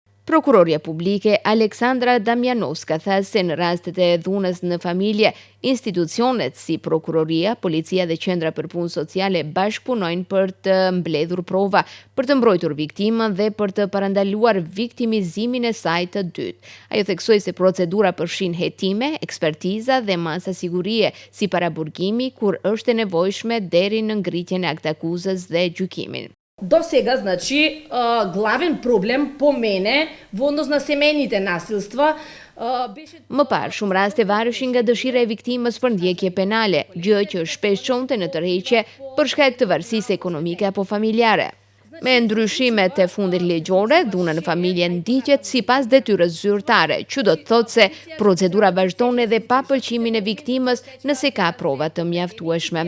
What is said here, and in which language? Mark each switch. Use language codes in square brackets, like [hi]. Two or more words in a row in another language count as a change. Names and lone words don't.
[sq] Prokuroria publike Aleksandra Damjanovska tha se në rastet e dhunës në familje, institucionet si prokuroria, policia dhe qendra për punë sociale bashkëpunojnë për të mbledhur prova, për të mbrojtur viktimën dhe për të parandaluar viktimizimin e saj të dytë. Ajo theksoi se procedura përfshin hetime, ekspertiza dhe masa sigurie si paraburgimi kur është e nevojshme deri në ngritjen e aktakuzës dhe gjykimin. [mk] До сега, значи, главен проблем по мене во однос на семејните насилства беше... [sq] Më parë, shumë raste vareshin nga dëshira e viktimës për ndjekje penale, gjë që shpesh çonte në tërheqje për shkak të varësisë ekonomike apo familjare. Me ndryshimet e fundit ligjore, dhuna në familje ndiqet sipas detyrës zyrtare, që do të thotë se procedura vazhdon edhe pa pëlqimin e viktimës nëse ka prova të mjaftueshme.